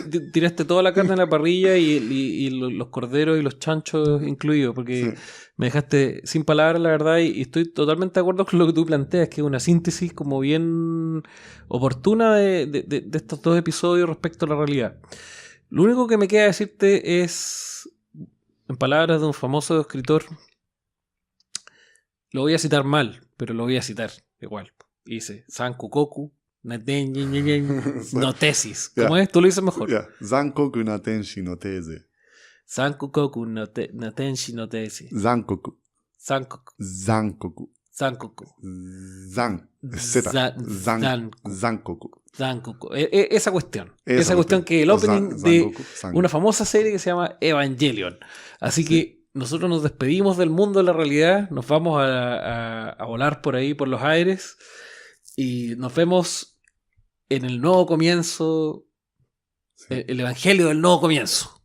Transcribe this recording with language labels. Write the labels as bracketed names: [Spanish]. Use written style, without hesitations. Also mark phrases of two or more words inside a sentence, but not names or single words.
[Spanish] Tiraste toda la carne a la parrilla y los corderos y los chanchos incluidos, porque me dejaste sin palabras, la verdad, y estoy totalmente de acuerdo con lo que tú planteas, que es una síntesis como bien oportuna de estos dos episodios respecto a la realidad. Lo único que me queda decirte es, en palabras de un famoso escritor, lo voy a citar mal, pero lo voy a citar igual. [Japanese] Dice, 残酷 の テーゼ. [Spanish] ¿Cómo es? Tú lo dices mejor. [Japanese] 残酷 の 天使 の テーゼ. 残酷 の 天使 の テーゼ. Zankoku. Sankoku. Zankoku. Zankoku. Zankoku. Zankoku. [Spanish] Esa cuestión. Esa cuestión que el opening de una famosa serie que se llama Evangelion. Así que nosotros nos despedimos del mundo de la realidad, nos vamos a volar por ahí, por los aires, y nos vemos en el nuevo comienzo, el evangelio del nuevo comienzo.